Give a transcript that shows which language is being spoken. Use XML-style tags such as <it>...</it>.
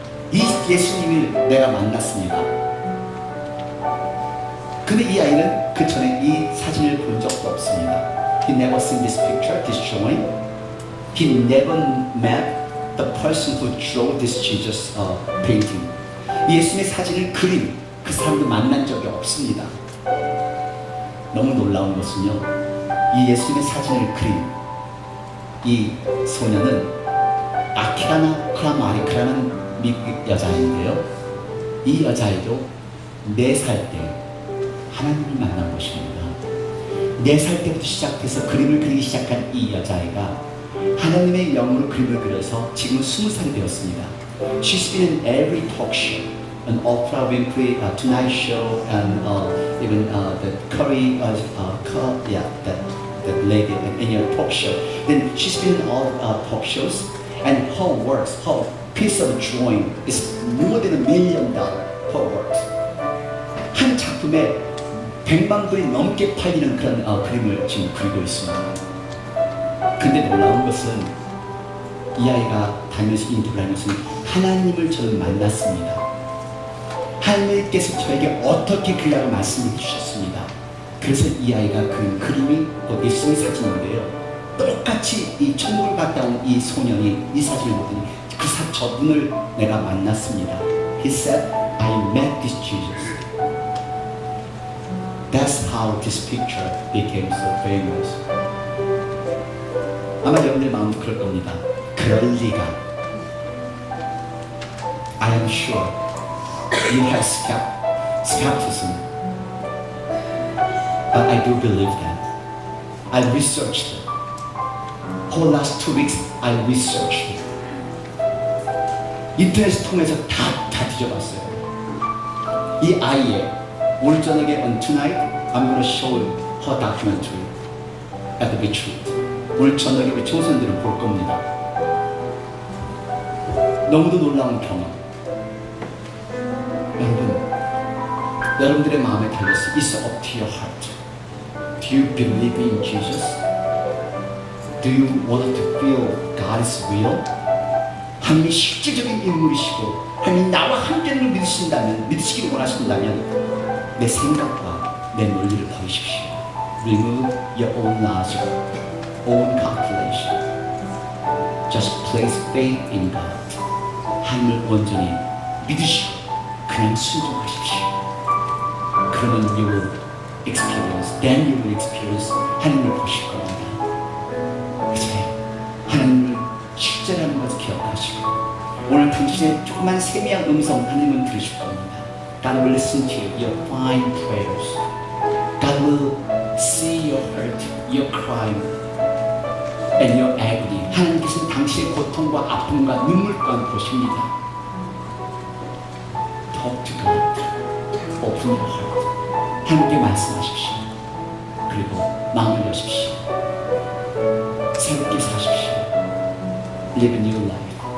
<ko>이 예수님을 내가 만났습니다. 근데 이 아이는 그 전에 이 사진을 본 적도 없습니다.</ko> <en>He never seen this picture, this drawing. He never met the person who drew this Jesus painting.</en> <ko>예수님의 사진을 그린 그 사람도 만난 적이 없습니다. 너무 놀라운 것은요, 이 예수님의 사진을 그린 이 소년은 아키라나 크라마리크라는 미국 여자인데요, 이 여자애도 4살 때 하나님을 만난 것입니다. 4살 때부터 시작해서 그림을 그리기 시작한 이 여자애가 하나님의 영으로 그림을 그려서 지금은 20살이 되었습니다.</ko> <en>She's been in every talk show, an Oprah Winfrey Tonight Show, and even the Curry, that lady in your talk show. Then she's been in all talk shows, and her works, her piece of drawing is more than $1 million per work.</en> <ko>한 작품에 100만 불이 넘게 팔리는 그런 그림을 지금 그리고 있습니다. 근데 놀라운 것은 이 아이가 다니면서 인터뷰를 하면서 하나님을 저는 만났습니다. 하나님께서 저에게 어떻게 그리라고 말씀해 주셨습니다. 그래서 이 아이가 그린 그림이 예수님의 사진인데요, 똑같이 이 천국을 갔다 온 이 소년이 이 사진을 보더니 저분을 내가 만났습니다.</ko> <en>He said, I met this Jesus. That's how this picture became so famous.</en> <ko>아마 여러분들 마음도 그럴 겁니다. 그럴 리가.</ko> <en>I am sure you have skepticism, but I do believe that. I researched it. For the last 2 weeks, I researched it.</en> <ko>인터넷을 통해서 다 뒤져봤어요. 이 아이의 오늘 저녁에</ko> <en>on tonight, I'm going to show her documentary at the retreat.</en> <ko>오늘 저녁에 우리 청소년들을 볼 겁니다. 너무도 놀라운 경험. 여러분들의 마음에 달렸어요.</ko> <en>It's up to your heart. Do you believe in Jesus? Do you want to feel God is real?</en> <ko>하나님이 실질적인 인물이시고 하나님이 나와 함께하는 걸 믿으시기를 원하신다면 내 생각과 내 논리를 버리십시오.</ko> <en>Remove your own logic, own calculation. Just place faith in God.</en> <ko>하나님을 온전히 믿으시고 그냥 순종하십시오. 그러면</ko> <en>you will experience, then you will experience</en> <ko>하나님을 보실 겁니다. 그래서 하나님을 실제라는 것을 기억하시고 오늘 당신의 조그만 세미한 음성 하나님은 들으실 겁니다.</ko> <en>God will listen to your fine prayers. God will see your hurt, your crime, and your agony.</en> <ko>하나님께서는 당신의 고통과 아픔과 눈물 또한 보십니다.</ko> <en>Talk to God. Open your heart.</en> <ko>하나님께 말씀하십시오. 그리고 마음을 여십시오. 새롭게 사십시오.</ko> <en>Live a new life.</en>